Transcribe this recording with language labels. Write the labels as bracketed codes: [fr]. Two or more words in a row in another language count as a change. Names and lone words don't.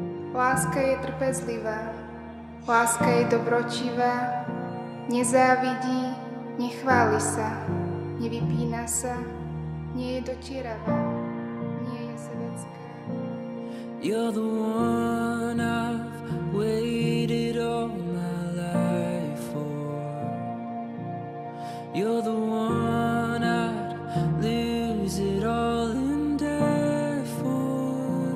[sk] Láska je trpezlivá, láska je dobročivá, nezávidí, nechváli sa, nevypína sa, nie je dotieravá, nie je sebecká. [en] You're the one I've waited all my life for. You're the one I'd lose it all and die for.